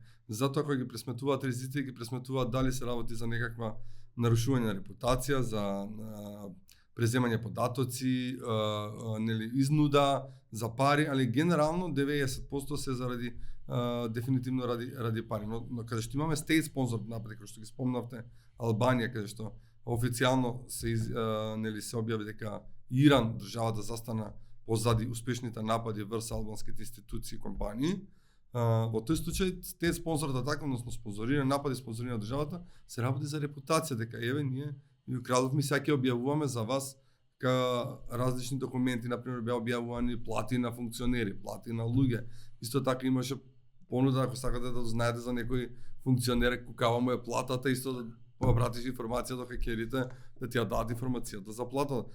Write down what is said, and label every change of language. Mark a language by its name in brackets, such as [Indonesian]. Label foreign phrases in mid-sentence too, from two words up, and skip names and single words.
[Macedonian] Затоа кога ги пресметуваат ризици, ги пресметуваат дали се работи за некаква нарушување на репутација, за преземање податоци, нели изнуда за пари, али генерално 90% се заради дефинитивно ради пари. Но каде што имаме [English] state sponsor [Macedonian] напади, кој што ги спомнавте, Албанија, каде што официјално се објави дека Иран, државата застана позади успешните напади врз албанските институции и компании. Во тој случај [English] state sponsor [Macedonian] така, односно спонзорирани напади, спонзорирани државата, се работи за репутација, дека еве ние и кралот ми сега ќе објавуваме за вас различни документи, например беа објавувани плати на функционери, плати на луѓе. Исто така имаше понуда ако сакате да знаете за некој функционер кукава му е платата, исто да обратиш информација до хакерите да ти ја дадат информацијата за платата.